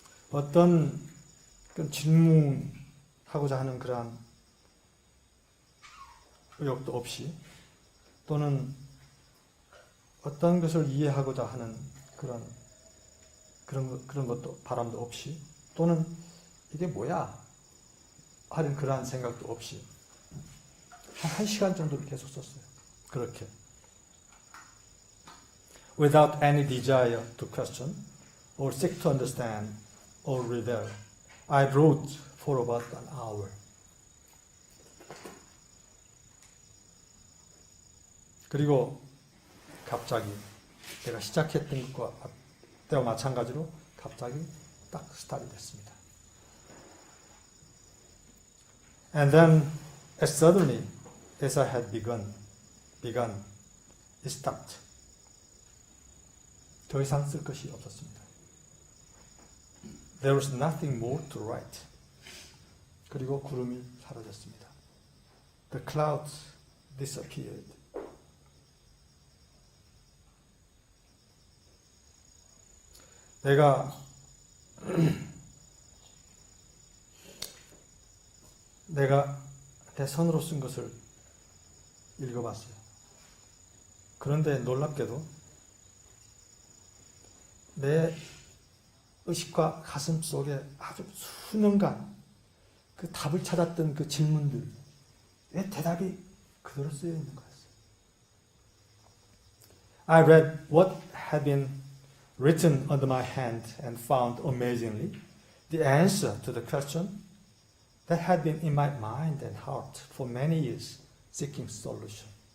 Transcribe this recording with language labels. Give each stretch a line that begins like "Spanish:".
Korean: 어떤 질문하고자 하는 그러한 의욕도 없이, 또는 어떤 것을 이해하고자 하는 그런 것도 바람도 없이, 또는 이게 뭐야 하는 그러한 생각도 없이 한 시간 정도를 계속 썼어요. 그렇게.
English: Without any desire to question or seek to understand or rebel, I wrote for about an hour.
Korean: 그리고 갑자기 내가 시작했던 것과 때와 마찬가지로 갑자기 딱 스타트이 됐습니다.
English: And then, as suddenly as I had begun, it stopped.
Korean: 더 이상 쓸 것이 없었습니다.
English: There was nothing more to write.
Korean: 그리고 구름이 사라졌습니다.
English: The clouds disappeared.
Korean: 내가 내 손으로 쓴 것을 읽어봤어요. 그런데 놀랍게도 내 의식과 가슴 속에 아주 수년간 그 답을 찾았던 그 질문들, 왜 대답이 그대로 쓰여 있는 거였어요.
English: I read what had been written under my hand and found amazingly the answer to the question that had been in my mind and heart for many years, seeking solution.